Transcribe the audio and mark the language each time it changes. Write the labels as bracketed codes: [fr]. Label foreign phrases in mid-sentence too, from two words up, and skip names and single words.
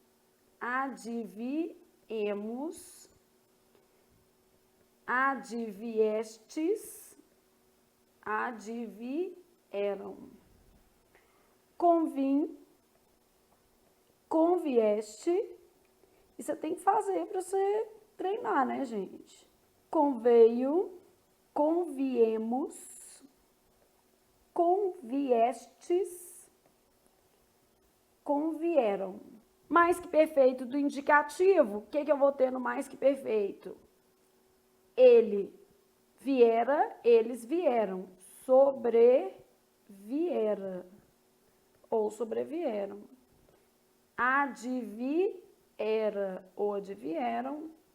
[pt] adviemos, adviestes, advieram. Convim, convieste, e você tem que fazer para você treinar, né, gente? Conveio, conviemos, conviestes, convieram. Mais que perfeito do indicativo, o que eu vou ter no mais que perfeito? Ele viera, eles vieram. Sobreviera ou sobrevieram. Adviera ou advieram.